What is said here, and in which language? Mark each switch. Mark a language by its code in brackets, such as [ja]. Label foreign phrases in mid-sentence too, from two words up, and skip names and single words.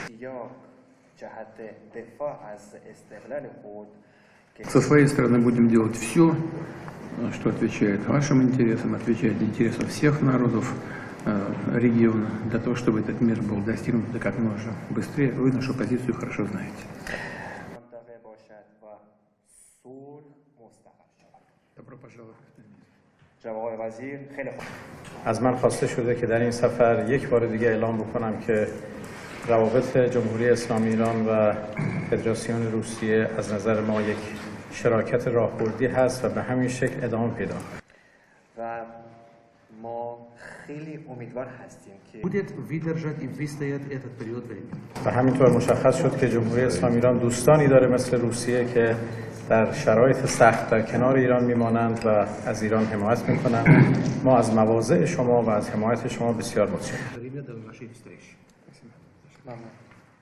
[ru] Со своей стороны будем делать все, что отвечает вашим интересам, отвечает интересам всех народов региона, для того, чтобы этот мир был достигнут как можно быстрее. Вы нашу позицию хорошо знаете. Добро пожаловать. [fa] از من خواسته شده که در این سفر یک بار دیگه اعلام بکنم که روابط جمهوری اسلامی ایران و فدراسیون روسیه از نظر ما یک شراکت راهبردی هست و به همین شکل ادامه پیدا و ما خیلی امیدوار هستیم که [ru] будет выдержать и выстоять этот период времени. [fa] و همینطور مشخص شد که جمهوری اسلامی ایران دوستانی داره مثل روسیه که در شرایط سخت در کنار ایران میمانند و از ایران حمایت میکنند. ما از مواضع شما و از حمایت شما بسیار متشکریم.